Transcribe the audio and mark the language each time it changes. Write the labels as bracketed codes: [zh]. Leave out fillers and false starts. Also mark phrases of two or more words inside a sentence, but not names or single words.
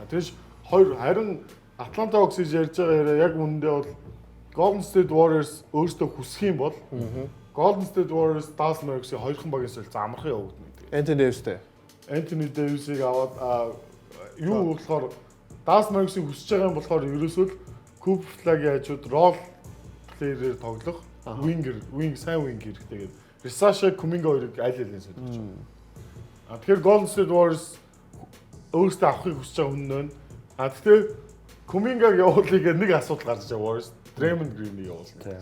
[mn] Тэгэж харин Атланта Hawks ярьж байгаа яг үүндээ бол Golden State Warriors өөрсдөө хүсэх юм бол Golden State Warriors Dallas Mavericks-ийн хоёрхан багийн солилцоо амархан явагдана гэдэг. Anthony Davis-тэй. Anthony Davis-ийг аваад юу болохоор Dallas Mavericks-ийг хүсэж байгаа юм болохоор ерөөсөө Cooper Flag-ийн хажууд [en] role player- [mn] ээр тоглох сайн wing хэрэгтэй гэдэг. Rishasha Kuminga хоёрыг аль алийг солих. Тэгэхээр Golden State Warriors өөрсдөө авахыг хүсэж байгаа хүн нь. Тэгэхээр Kuminga-г явуулъя гэх нэг асуудал гарч байгаа Warriors. Draymond Green-ийг явуулна.